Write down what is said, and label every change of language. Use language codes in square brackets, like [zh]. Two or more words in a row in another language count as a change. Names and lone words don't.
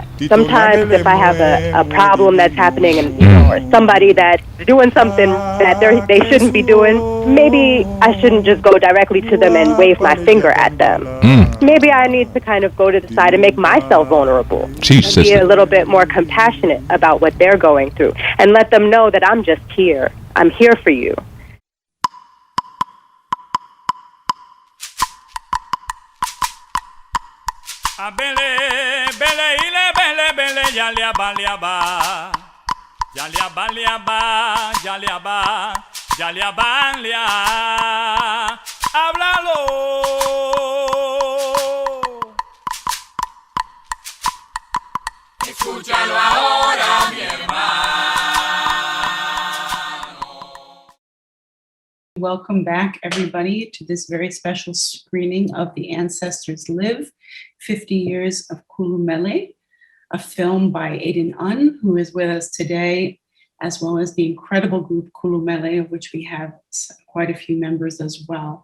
[en] Sometimes if I have a problem that's happening and or somebody that's doing something that they shouldn't be doing, maybe I shouldn't just go directly to them and wave my finger at them. Maybe I need to kind of go to the side and make myself vulnerable. And be a little bit more compassionate about what they're going through and let them know that I'm just here. I'm here for you. Bele, bele, ile, bele, bele, yaliaba, liaba. Yaliaba, liaba, yaliaba, yaliaba, lia. [es] Háblalo. Escúchalo ahora, mi hermano. [en] Welcome back, everybody, to this very special screening of The Ancestors Live, 50 Years of Kulu Mele, a film by Aiden Un, who is with us today as well as the incredible group Kulu Mele, of which we have quite a few members as well.